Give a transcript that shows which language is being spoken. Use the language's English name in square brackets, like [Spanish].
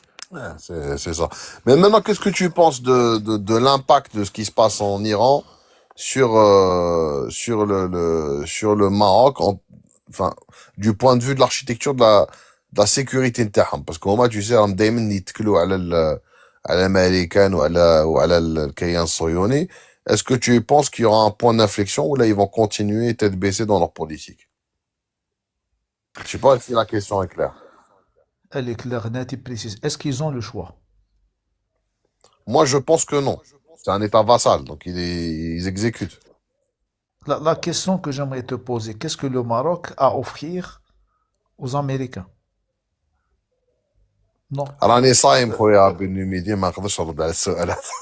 [French] Ouais, c'est ça. Mais maintenant, qu'est-ce que tu penses de l'impact de ce qui se passe en Iran sur le Maroc, enfin, du point de vue de l'architecture de la sécurité interne? Parce qu'au moins, tu sais, [Arabic] راهم دايما يتكلوا على الامريكان وعلى الكيان الصهيوني. [French] Est-ce que tu penses qu'il y aura un point d'inflexion ou là, ils vont continuer tête baissée dans leur politique? Je sais pas si la question est claire. Elle est claire, nette et précise. Est-ce qu'ils ont le choix? Moi, je pense que non. C'est un État vassal, donc ils exécutent. La question que j'aimerais te poser, qu'est-ce que le Maroc a à offrir aux Américains? Non. [Arabic] راني صايم خويا بالنميدي ما نقدرش نرد على السؤال هذا.